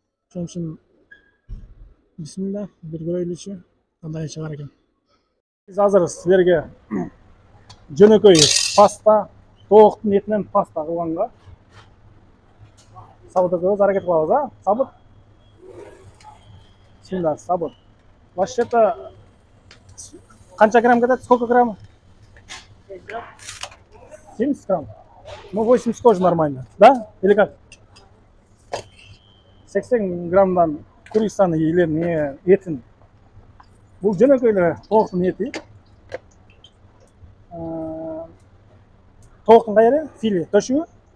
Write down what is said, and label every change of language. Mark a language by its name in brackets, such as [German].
[Kyrgyz] Ошон үчүн бисмилла, бир көрөйлүчү кандай чыгар экен. Биз азыр силерге жөнөкөй паста, тооктун этинен паста кылганга сабыт экөөбүз аракет кылабыз, а? Сабыт. Бисмилла, сабыт. [Russian] Вообще-то [Kyrgyz] канча грамм кетет? [Russian] Сколько грамм? 70 грамм. Ну, 80 тоже нормально, да? Или как? [Kyrgyz] 80 граммдан курицаны или этин. Бул жөнөкөй эле тооктун эти. Тооктун кайры? Филе, төшүгү.